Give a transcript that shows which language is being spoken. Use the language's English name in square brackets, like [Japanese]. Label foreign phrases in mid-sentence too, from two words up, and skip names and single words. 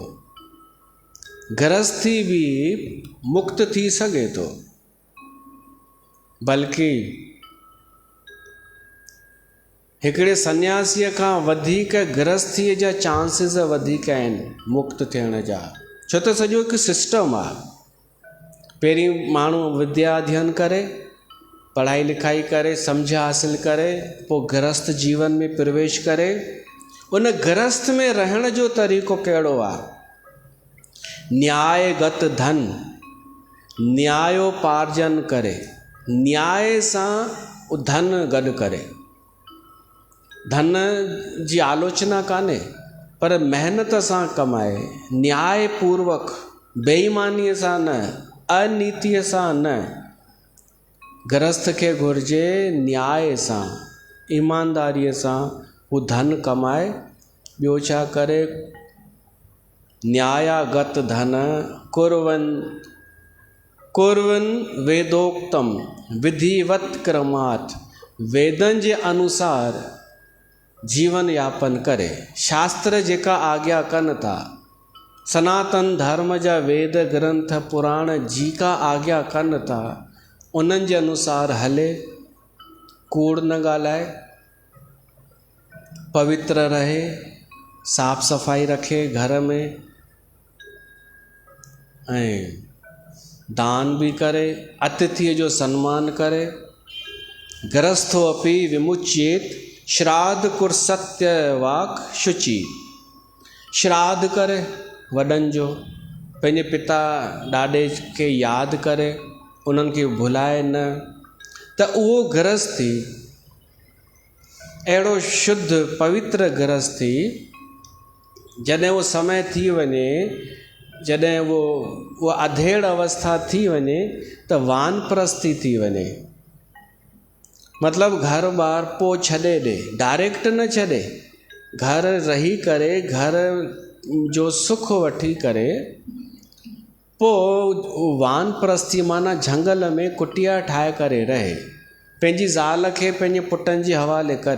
[Sindhi] गृहस्थी बि मुक्त थी सघे थो, बल्कि हिकिड़े सन्यासीअ खां वधीक गृहस्थीअ जा चांसिस वधीक आहिनि मुक्त थियण जा। छो त सॼो हिकु सिस्टम आहे। पहिरीं माण्हू विद्या अध्ययन करे, पढ़ाई लिखाई करे, सम्झ हासिल करे, पोइ गृहस्थ जीवन में प्रवेश करे। उन गृहस्थ में रहण जो तरीक़ो कहिड़ो आहे? न्यायगत धन, न्यायोपार्जन करे, न्याय सां धन गॾु करे। धन जी आलोचना कान्हे, पर महिनत सां कमाए, न्याय पूर्वक, बेईमानीअ सां न, अनीतिअ सां न, गृहस्थ खे घुर्जे न्याय सां ईमानदारीअ सां हू धन कमाए। ॿियो छा करे, [Sanskrit] न्यायागत धन कुर्वन वेदोक्तम विधिवत क्रमात्, [Sindhi] वेदन जे अनुसार जीवन यापन करे। शास्त्र जेका आज्ञा कनि था, सनातन धर्म जा वेद ग्रंथ पुराण जी का आज्ञा कनि था, उन्हनि जे अनुसार हले, कूड़ न ॻाल्हाए, पवित्र रहे, साफ़ सफ़ाई रखे घर में, ऐं दान भी करे, अतिथि जो सम्मान करे। [Sanskrit] गृहस्थो अपि विमुच्येत श्राद्ध कुर सत्य वाक शुचि। [Sindhi] श्राद्ध करे वॾनि जो, पंहिंजे पिता ॾाॾे खे यादि करे, उन्हनि खे भुलाए न, त उहो गृहस्थी अहिड़ो शुद्ध पवित्र गृहस्थी, जॾहिं वो समय थी वञे, जॾहिं वो अधेड़ अवस्था थी वञे त वानप्रस्थी थी वञे। मतिलबु घर ॿार पोइ छॾे ॾे, डायरेक्ट न छॾे, घर रही करे, घर जो सुख वठी करे, पोइ वानप्रस्थी माना झंगल में कुटिया ठाहे करे रहे, पंहिंजी ज़ाल खे पंहिंजे पुटनि जे हवाले करे।